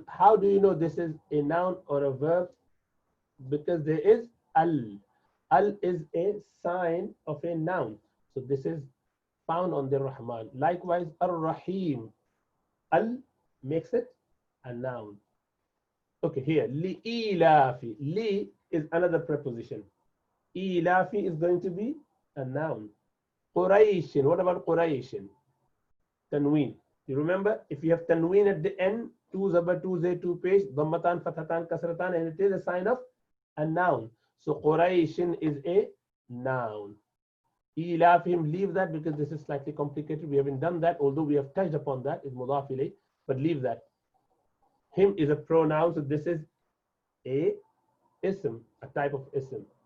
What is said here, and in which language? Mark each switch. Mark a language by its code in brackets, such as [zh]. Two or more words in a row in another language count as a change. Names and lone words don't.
[en] How do you know this is a noun or a verb? Because there is al. Al is a sign of a noun. So this is found on the Rahman. Likewise, Ar-Rahim. Al makes it a noun. Okay, here, li-ilafi. Li is another preposition. Ilafi is going to be a noun. Quraishin. What about Quraishin? Tanween. You remember, if you have tanween at the end, two zabar, two zay, two pesh, [ar] ضمتان، فتحتان، كسرتان, [en] and it is a sign of a noun. So Quraishin is a noun. Ilafim, leave that because this is slightly complicated. We haven't done that, although we have touched upon that. It's [ar] مضاف إليه, [en] but leave that. Him is a pronoun, so this is a ism, a type of ism.